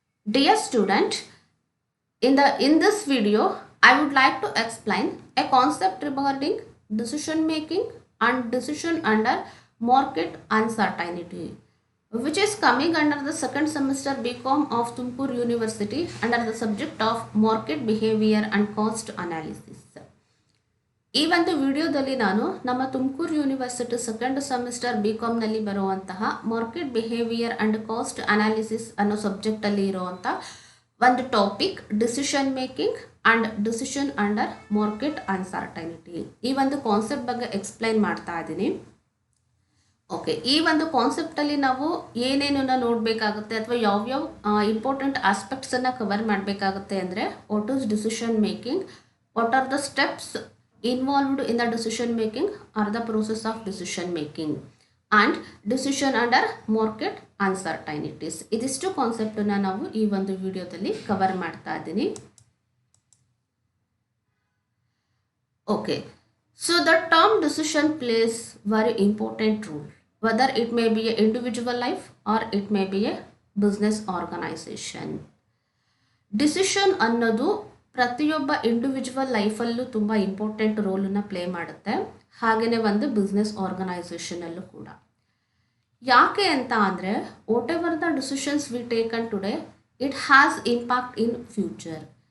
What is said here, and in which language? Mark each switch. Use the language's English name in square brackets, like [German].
[English] Dear student, in this video, I would like to explain a concept regarding decision making and decision under market uncertainty, which is coming under the second semester BCom of Tumkur University under the subject of market behavior and cost analysis. [Kannada] ಈ ಒಂದು ವಿಡಿಯೋದಲ್ಲಿ ನಾನು ನಮ್ಮ Tumakuru university second semester BComನಲ್ಲಿ ಬರುವಂತಹ market behaviour and cost analysis ಅನ್ನೋ ಸಬ್ಜೆಕ್ಟಲ್ಲಿ ಇರುವಂಥ ಒಂದು topic decision making and decision under market ಅನ್ಸರ್ಟೈನಿಟಿ ಈ ಒಂದು ಕಾನ್ಸೆಪ್ಟ್ ಬಗ್ಗೆ ಎಕ್ಸ್ಪ್ಲೈನ್ ಮಾಡ್ತಾ ಇದ್ದೀನಿ. ಓಕೆ, ಈ ಒಂದು ಕಾನ್ಸೆಪ್ಟಲ್ಲಿ ನಾವು ಏನೇನನ್ನ ನೋಡಬೇಕಾಗುತ್ತೆ ಅಥವಾ ಯಾವ್ಯಾವ ಇಂಪಾರ್ಟೆಂಟ್ ಆಸ್ಪೆಕ್ಟ್ಸನ್ನು ಕವರ್ ಮಾಡಬೇಕಾಗುತ್ತೆ ಅಂದರೆ [English] What is decision making, what are the steps involved in the decision making or the process of decision making and decision under market uncertainties. [Kannada] ಇದಿಷ್ಟು ಕಾನ್ಸೆಪ್ಟ್ ನಾವು ಈ ಒಂದು ವಿಡಿಯೋದಲ್ಲಿ ಕವರ್ ಮಾಡ್ತಾ ಇದ್ದೀನಿ. [English] Okay, so the term decision plays very important role, whether it may be a individual life or it may be a business organization. [Kannada] Decision ಅನ್ನೋದು ಪ್ರತಿಯೊಬ್ಬ individual ಲೈಫಲ್ಲೂ ತುಂಬ ಇಂಪಾರ್ಟೆಂಟ್ ರೋಲನ್ನು ಪ್ಲೇ ಮಾಡುತ್ತೆ, ಹಾಗೆಯೇ ಒಂದು ಬಿಸ್ನೆಸ್ ಆರ್ಗನೈಸೇಷನಲ್ಲೂ ಕೂಡ. ಯಾಕೆ ಅಂತ ಅಂದರೆ [English] Whatever the decisions we taken today it has impact in future.